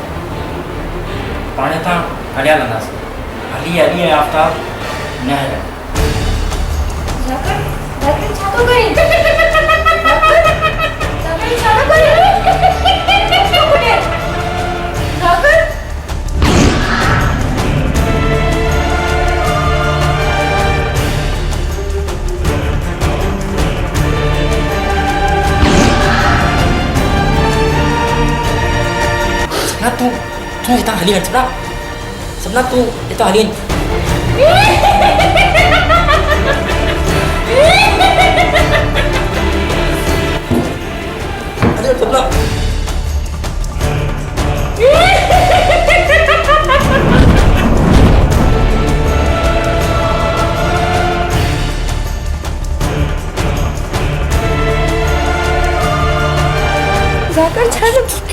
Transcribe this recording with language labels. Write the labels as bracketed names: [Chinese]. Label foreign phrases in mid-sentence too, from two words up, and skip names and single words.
[Sindhi] पाण हितां हलिया हलंदासीं। हली हली ऐं आफ़्ताब न हलंदा। ज़ाकिर छा थो करे? ज़ाकिर छा थो करे? ज़ाकिर सपना तू हितां हली वञ। सपना तू हितां हली वञ। अरे सपना ज़ाकिर छा थो?